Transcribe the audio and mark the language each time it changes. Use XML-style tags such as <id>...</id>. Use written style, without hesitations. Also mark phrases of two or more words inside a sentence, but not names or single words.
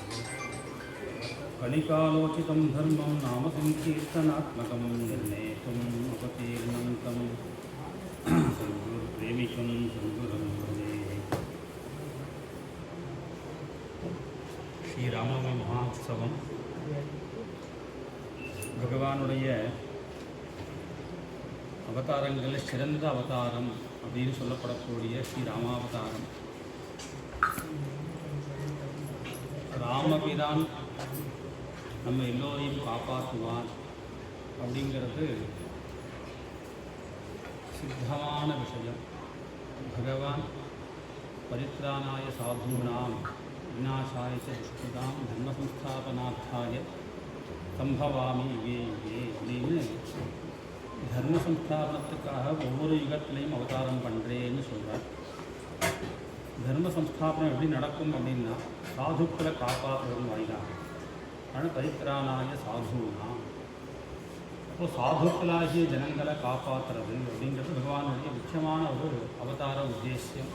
<sa>कलिकालोचितं धर्मं नाम संकीर्तनात्मकं निर्णेतुम् उपतीर्णं तं सद्गुरुप्रेमिकं सद्गुरुं भजे।</sa> <ta>ஸ்ரீராமநவமி மகோத்சவம் பகவானுடைய அவதாரங்களில் சிறந்த அவதாரம் அப்படின்னு சொல்லப்படக்கூடிய ஸ்ரீராமாவதாரம். ராமபிரான் நம்ம எல்லோரையும் காப்பாற்றுவான் அப்படிங்கிறது சித்தமான விஷயம். பகவான்</ta> <sa>परित्राणाय साधूनां विनाशाय च दुष्कृतां धर्म संस्थापनार्थाय सम्भवामि युगे युगे</sa> <ta>அப்படின்னு தர்ம சம்ஸ்தாபனத்துக்காக ஒவ்வொரு யுகத்திலையும் அவதாரம் பண்ணுறேன்னு சொல்கிறார். தர்ம சம்ஸ்தாபனம் எப்படி நடக்கும் அப்படின்னா சாதுக்களை காப்பாற்றுவதன் வாயிலாக. ஆனால்</ta> <sa>परित्राणाय साधूना</sa> <ta>அப்போது சாதுக்களாகிய ஜனங்களை காப்பாற்றுறது அப்படிங்கிறது பகவானுடைய முக்கியமான ஒரு அவதார உத்தேசியம்.</ta>